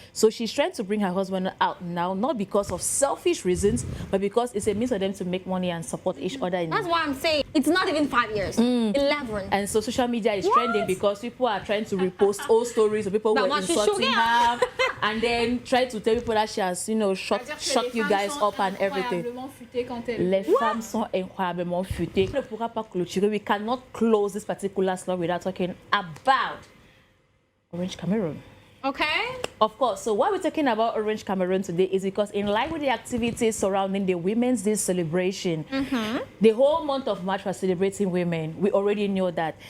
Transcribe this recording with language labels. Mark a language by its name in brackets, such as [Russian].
[English] So she's trying to bring her husband out now, not because of selfish reasons, but because it's a means for them to make money and support each other. That's why I'm saying it's not even 5 years, 11. And so social media is trending because people are trying to repost old stories of people who were insulting her and then try to tell people that she has, you know, shut you guys up and everything. [French] Les femmes sont incroyablement futées. On ne pourra pas clôturer. [English] We cannot close this particular slot without talking about Orange Cameroon. Okay. Of course. So why we're talking about Orange Cameroon today is because in line with the activities surrounding the Women's Day celebration, the whole month of March was celebrating women. We already know that.